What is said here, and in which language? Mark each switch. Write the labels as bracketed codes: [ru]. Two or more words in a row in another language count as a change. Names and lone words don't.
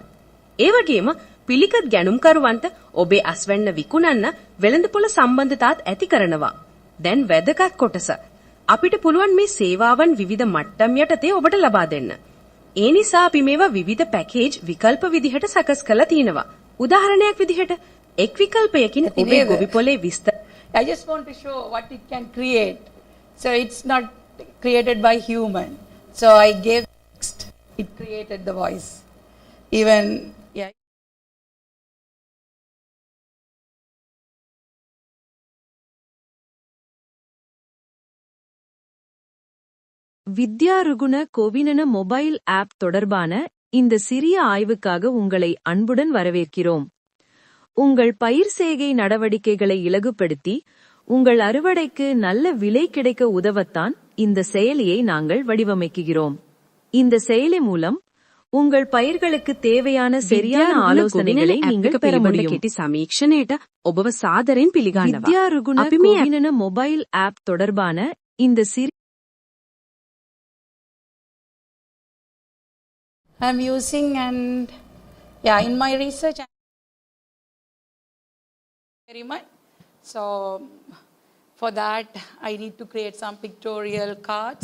[si] ඒ වගේම පිළිකත් ගැනුම්කරුවන්ට ඔබේ අස්වැන්න විකුණන්න වෙළඳපොළ සම්බන්ධතාත් ඇති කරනවා. දැන් වැදගත් කොටස. අපිට පුළුවන් මේ සේවාවන් විවිධ මට්ටම් යටතේ ඔබට ලබා දෙන්න. ඒ නිසා අපි මේවා විවිධ පැකේජ් විකල්ප විදිහට සකස් කරලා තිනවා. උදාහරණයක් විදිහට එක් විකල්පයකින් ඔබේ ගොවි පොලේ විස්තර [en] I just want to show what it can create. So it's not created by human. So I gave text, it created the voice. Even, yeah. [ta] வித்யா ருகுண கோவினன [en] mobile app [ta] தொடர்பான இந்த சிறிய ஆய்வுக்காக உங்களை அன்புடன் வரவேற்கிறோம். உங்கள் பயிர் செய்கை நடவடிக்கைகளை இலகுப்படுத்தி உங்கள் அறுவடைக்கு நல்ல விலை கிடைக்க உதவத்தான் இந்த செயலியை நாங்கள் வடிவமைக்கிறோம். இந்த செயலி மூலம் உங்கள் பயிர்களுக்கு தேவையான சரியான ஆலோசனைகளை நீங்கள் பெற முடியும். [si] කෙටි සමීක්ෂණයට ඔබව සාදරයෙන් පිළිගන්නවා. [ta] විද්‍යා රුගුණ கோவினன [en] mobile app [ta] தொடர்பான இந்த சிறிய [en] I'm using and yeah, in my research very much. So for that I need to create some pictorial cards.